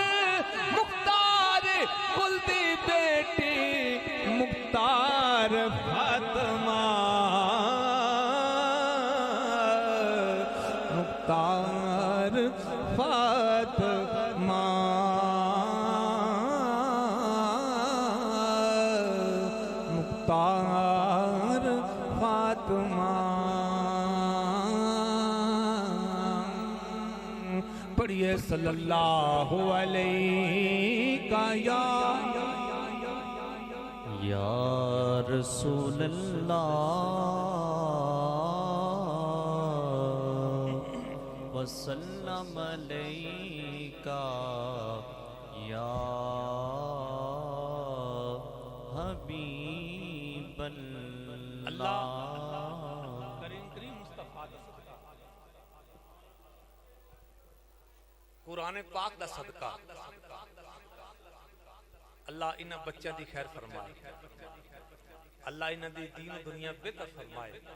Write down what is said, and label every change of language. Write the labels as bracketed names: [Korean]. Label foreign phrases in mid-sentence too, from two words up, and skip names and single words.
[Punjabi] مختار کل دی بیٹی مختار فاطمہ، مختار فاطمہ، مختار فاطمہ. [Arabic] पढ़िए صلى الله عليه يا رسول الله وسلم عليك يا حبيب الله. [Punjabi] کریم کریم مصطفیٰ دا صدقہ، قرآن پاک دا صدقہ اللہ انہاں بچوں کی خیر فرمائے، اللہ انہاں دی دین دنیا بہتر فرمائے.